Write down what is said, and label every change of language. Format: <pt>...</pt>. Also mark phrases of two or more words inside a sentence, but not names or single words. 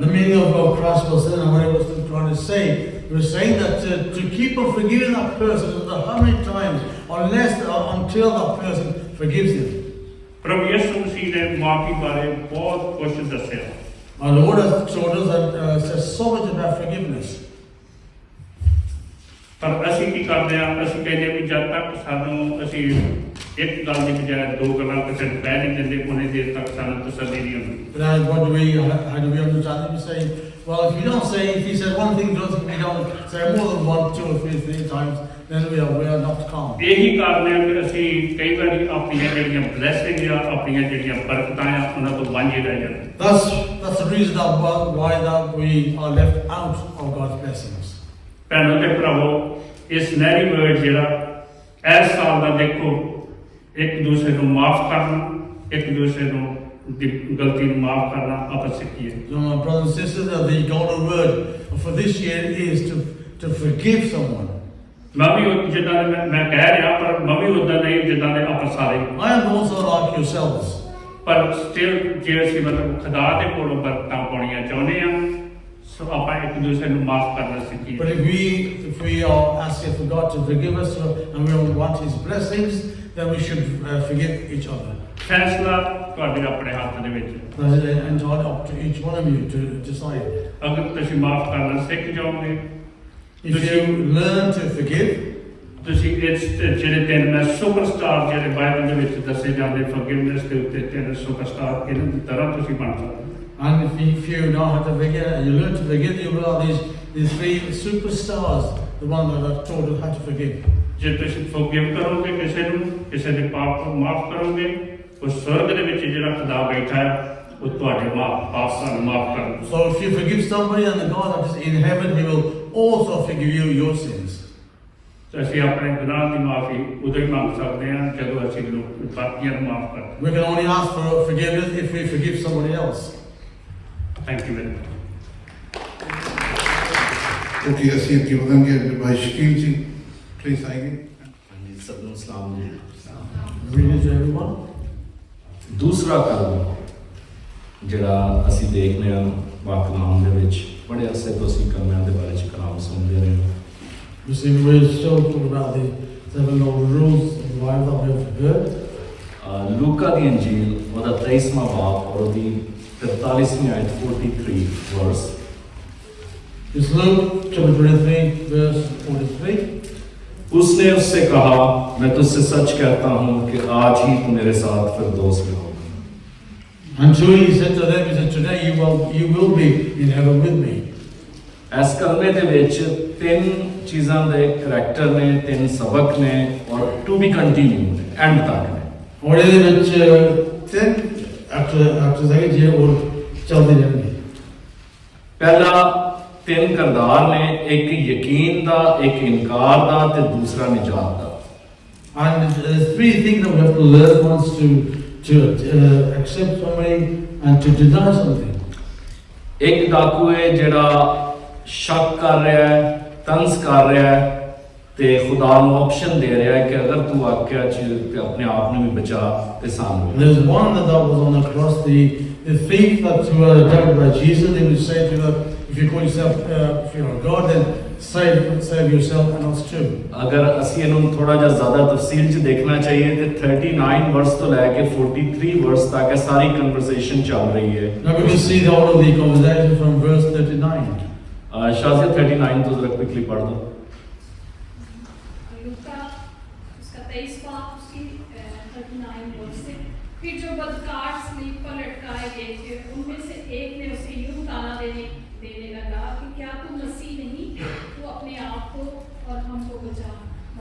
<en>The meaning of Christ was saying, and what he was trying to say, he was saying that to keep on forgiving that person, no matter how many times, until that person forgives him.</en> <pa>ਪ੍ਰਭੂ ਯਿਸੂ ਮਸੀਹ ਨੇ ਮਾਫੀ ਬਾਰੇ ਬਹੁਤ ਕੁਝ ਦੱਸਿਆ।</pa> <en>Our Lord has told us that says so much about forgiveness.</en> <pa>ਪਰ ਅਸੀਂ ਕੀ ਕਰਦੇ ਹਾਂ? ਅਸੀਂ ਕਹਿੰਦੇ ਵੀ ਜਦ ਤੱਕ ਸਾਨੂੰ ਅਸੀਂ ਇੱਕ ਗੱਲ ਦੀ ਬਜਾਏ 2 ਗੱਲਾਂ ਕਿਸੇ ਨੂੰ ਕਹਿ ਨਹੀਂ ਦਿੰਦੇ, ਉਹਨੇ ਦੇਰ ਤੱਕ ਸਾਨੂੰ ਤਸੱਲੀ ਨਹੀਂ ਹੁੰਦੀ।</pa> <en>But how do we understand it? We say, well, if he said one thing, we don't say more than 1, 2 or 3 times, then we are not calm.</en> <pa>ਇਹੀ ਕਾਰਨ ਹੈ ਕਿ ਅਸੀਂ ਕਈ ਵਾਰੀ ਆਪਣੀਆਂ ਜਿਹੜੀਆਂ ਬਲੈਸਿੰਗ ਆ, ਆਪਣੀਆਂ ਜਿਹੜੀਆਂ ਬਰਕਤਾਂ ਆ, ਉਹਨਾਂ ਤੋਂ ਵਾਂਝੇ ਰਹਿ ਜਾਂਦੇ।</pa> <en>That's the reason why we are left out of God's blessings.</en> <pa>ਭੈਣੋ ਤੇ ਭਰਾਵੋ, ਇਸ ਨਹਿਰੀ ਵਰਡ ਜਿਹੜਾ ਇਸ ਸਾਲ ਦਾ ਦੇਖੋ, ਇੱਕ ਦੂਸਰੇ ਨੂੰ ਮਾਫ ਕਰਨਾ, ਇੱਕ ਦੂਸਰੇ ਨੂੰ ਦੀ ਗਲਤੀ ਨੂੰ ਮਾਫ ਕਰਨਾ ਆਪਾਂ ਸਿੱਖੀਏ।</pa> <en>So my brothers and sisters, the golden word for this year is to forgive someone.</en> <pa>ਮੈਂ ਵੀ ਜਿੱਦਾਂ ਦੇ ਮੈਂ ਕਹਿ ਰਿਹਾ, ਪਰ ਮੈਂ ਵੀ ਉਦਾਂ ਨਹੀਂ ਜਿੱਦਾਂ ਦੇ ਆਪਾਂ ਸਾਰੇ।</pa> <en>I am also like yourselves.</en> <pa>ਪਰ ਸਟਿਲ ਜੇ ਅਸੀਂ ਮਤਲਬ ਖੁਦਾ ਦੇ ਕੋਲੋਂ ਬਰਕਤਾਂ ਪਾਉਣੀਆਂ ਚਾਹੁੰਦੇ ਆ, ਸੋ ਆਪਾਂ ਇੱਕ ਦੂਸਰੇ ਨੂੰ ਮਾਫ ਕਰਨਾ ਸਿੱਖੀਏ।</pa> <en>But if we are asking for God to forgive us and we want His blessings, then we should forgive each other.</en> <pa>ਫੈਸਲਾ ਤੁਹਾਡੇ ਆਪਣੇ ਹੱਥ ਦੇ ਵਿੱਚ।</pa> <en>That is entirely up to each one of you to decide.</en> <pa>ਅਗਰ ਤੁਸੀਂ ਮਾਫ ਕਰਨਾ ਸਿੱਖ ਜਾਓਗੇ,</pa> <en>If you learn to forgive,</en> <pa>ਤੁਸੀਂ ਇਸ ਜਿਹੜੇ 3 ਸੁਪਰਸਟਾਰ ਜਿਹੜੇ ਬਾਈਬਲ ਦੇ ਵਿੱਚ ਦੱਸੇ ਜਾਂਦੇ ਫੋਰਗਿਵਨੈਸ ਦੇ ਉੱਤੇ 3 ਸੁਪਰਸਟਾਰ, ਇਹਨਾਂ ਦੀ ਤਰ੍ਹਾਂ ਤੁਸੀਂ ਬਣ ਸਕਦੇ।</pa> <en>and if you know how to forgive and you learn to forgive, you will have these 3 superstars, the one that have taught us how to forgive.</en> <pa>ਜੇ ਤੁਸੀਂ ਫੋਰਗਿਵ ਕਰੋਗੇ ਕਿਸੇ ਨੂੰ, ਕਿਸੇ ਦੇ ਪਾਪ ਨੂੰ ਮਾਫ ਕਰੋਗੇ, ਉਹ ਸਵਰਗ ਦੇ ਵਿੱਚ ਜਿਹੜਾ ਖੁਦਾ ਬੈਠਾ ਹੈ ਉਹ ਤੁਹਾਡੇ ਪਾਪਾਂ ਨੂੰ ਮਾਫ ਕਰੇਗਾ।</pa> <en>So if you forgive somebody, and the God that is in heaven, He will also forgive you your sins.</en> <pa>ਤੇ ਅਸੀਂ ਆਪਣੇ ਗੁਨਾਹ ਦੀ ਮਾਫੀ ਉਦੋਂ ਹੀ ਮੰਗ ਸਕਦੇ ਹਾਂ ਜਦੋਂ ਅਸੀਂ ਬਾਕੀਆਂ ਨੂੰ ਮਾਫ ਕਰਦੇ।</pa> <en>We can only ask for forgiveness if we forgive somebody else. thank you very much.</en> <pa>क्योंकि ਅਸੀਂ ਅੱਗੇ ਵਧਾਂਗੇ, ਭਾਈ ਸ਼ਕੀਲ ਜੀ ਪਲੀਜ਼ ਆਏਗੇ। ਹਾਂਜੀ, ਸਭ ਨੂੰ ਸਲਾਮ ਜੀ।</pa> <en>Greetings to everyone.</en> <pa>ਦੂਸਰਾ ਕੰਮ ਜਿਹੜਾ ਅਸੀਂ ਦੇਖਦੇ ਹਾਂ ਵਾਕਨਾਮ ਦੇ ਵਿੱਚ, ਬੜੇ ਅਰਸੇ ਤੋਂ ਅਸੀਂ ਕਲਮਾਂ ਦੇ ਬਾਰੇ ਚ ਕਲਾਮ ਸੁਣਦੇ ਰਹੇ ਹਾਂ।</pa> <en>You see, we're still talking about the 7 golden rules of the Bible that we've heard.</en> <pa>ਲੂਕਾ ਦੀ ਇੰਜੀਲ ਉਹਦਾ 23ਵਾਂ ਬਾਬ ਔਰ ਉਹਦੀ 43ਵੀਂ ਆਇਤ 43 ਵਰਸ।</pa> <en>It's Luke chapter 23, verse 43.</en> <hi>उसने उससे कहा, मैं तुझसे सच कहता हूँ कि आज ही तू मेरे साथ फिरदौस में होगा।</hi> <en>And so he said to them, he said, today you will be in heaven with me.</en> <pa>ਇਸ ਕਲਮੇ ਦੇ ਵਿੱਚ 3 ਚੀਜ਼ਾਂ ਦੇ ਕਰੈਕਟਰ ਨੇ, 3 ਸਬਕ ਨੇ ਔਰ</pa> <en>to be continue</en> <pa>ਨੇ, ਐਂਡ ਤੱਕ ਨੇ। और ਇਹਦੇ ਵਿੱਚ 10</pa> <en>after that</en> <pa>ਜੇ ਹੋਰ ਚੱਲਦੇ ਰਹਿਣਗੇ। ਪਹਿਲਾ 3 ਕਿਰਦਾਰ ਨੇ, ਇੱਕ ਯਕੀਨ ਦਾ, ਇੱਕ ਇਨਕਾਰ ਦਾ ਤੇ ਦੂਸਰਾ ਨਿਜਾਤ ਦਾ।</pa> <en>And there's 3 things that we have to learn once to accept somebody and to deny something.</en> <pa>ਇੱਕ ਡਾਕੂ ਹੈ ਜਿਹੜਾ ਸ਼ੱਕ ਕਰ ਰਿਹਾ ਹੈ, ਤੰਜ਼ ਕਰ ਰਿਹਾ ਹੈ ਤੇ ਖੁਦਾ ਨੂੰ ਆਪਸ਼ਨ ਦੇ ਰਿਹਾ ਹੈ ਕਿ ਅਗਰ ਤੂੰ ਆਖਿਆ ਚ ਤੇ ਆਪਣੇ ਆਪ ਨੂੰ ਵੀ ਬਚਾ ਤੇ ਸਾਨੂੰ।</pa> <en>There's one that was on the cross, the thief that were attacked by Jesus. They would say to them, if you call yourself, if you're a God, then save yourself and us too.</en> <pa>ਅਗਰ ਅਸੀਂ ਇਹਨੂੰ ਥੋੜਾ ਜਿਹਾ ਜ਼ਿਆਦਾ ਤਫਸੀਲ ਚ ਦੇਖਣਾ ਚਾਹੀਏ ਤੇ 39 ਵਰਸ ਤੋਂ ਲੈ ਕੇ 43 ਵਰਸ ਤੱਕ ਇਹ ਸਾਰੀ ਕਨਵਰਸੇਸ਼ਨ ਚੱਲ ਰਹੀ ਹੈ।</pa> <en>Now we can see all of the conversation from verse 39.</en> <hi>शाज़िया 39 तो जरा क्विकली पढ़ दो। लूका उसका 23 बाब उसकी 39 वर्स से। फिर जो बदकार स्लीप पर लटकाए गए थे उनमें से एक ने उसे यूं ताना देने लगा कि क्या तू मसीह नहीं, तू अपने आप को और हमको बचा।</hi>